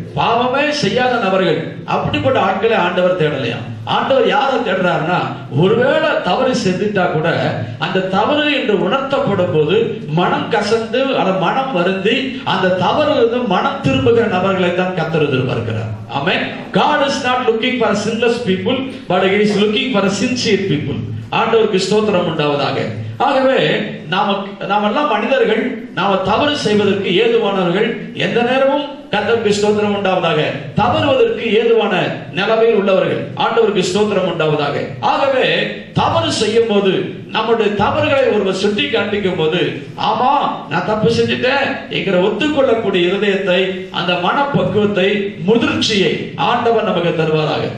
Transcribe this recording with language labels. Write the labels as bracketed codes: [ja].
[ta] பாவமே செய்யாத நபர்கள், அப்படிப்பட்ட ஆட்களை ஆண்டவர் தேடலையா. ஆண்டவர் யாரை தேடுறாருன்னா, ஒருவேளை தவறு செஞ்சுட்டா கூட அந்த தவறு என்று உணர்த்தப்படும் போது மனம் கசந்து மனம் வருந்தி அந்த தவறு மனம் திரும்புகிற நபர்களை தான் கர்த்தர் எதிர்பார்க்கிறார். ஆமென். [en] God is not looking for sinless people, but he is looking for sincere people. [ta] ஆண்டவருக்கு ஸ்தோத்திரம் உண்டாவதாக. ஆகவே நாமெல்லாம் மனிதர்கள், நாம தவறு செய்வதற்கு ஏதுவானவர்கள். எந்த நேரமும் கர்த்தருக்கு ஸ்தோத்திரம் உண்டாவதாக. தவறுவதற்கு ஏதுவான நிலைமையில் உள்ளவர்கள். ஆண்டவருக்கு ஸ்தோத்திரம் உண்டாவதாக. ஆகவே தவறு செய்யும் போது, நம்முடைய தவறுகளை ஒருவர் சுட்டி காண்பிக்கும் போது, ஆமா நான் தப்பு செஞ்சுட்டேன் என்கிற ஒத்துக்கொள்ளக்கூடிய இருதயத்தை, அந்த மனப்பக்குவத்தை, முதிர்ச்சியை ஆண்டவர் நமக்கு தருவாராக.